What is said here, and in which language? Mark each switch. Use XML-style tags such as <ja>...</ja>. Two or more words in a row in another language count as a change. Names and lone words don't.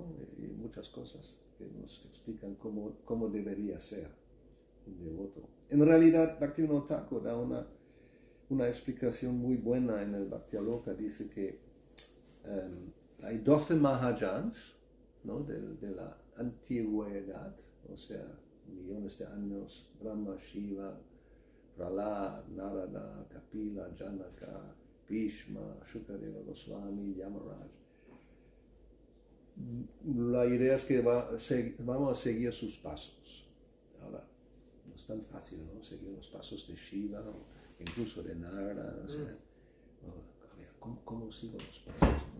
<es>Y muchas cosas que nos explican cómo debería ser un devoto. En realidad, Bhaktivinoda Thakur da una explicación muy buena en el Bhaktialoka. Dice que hay 12 Mahajans, ¿no? de la antigüedad, o sea, millones de años, Brahma, Shiva, Prahlad, Narada, Kapila, Janaka, Bhishma, Shukadeva Goswami, Yamaraj. La idea es que vamos a seguir sus pasos. Ahora, no es tan fácil, ¿no? Seguir los pasos de Shiva, o incluso de Narada, o sea, ¿cómo sigo los pasos, ¿no?</es>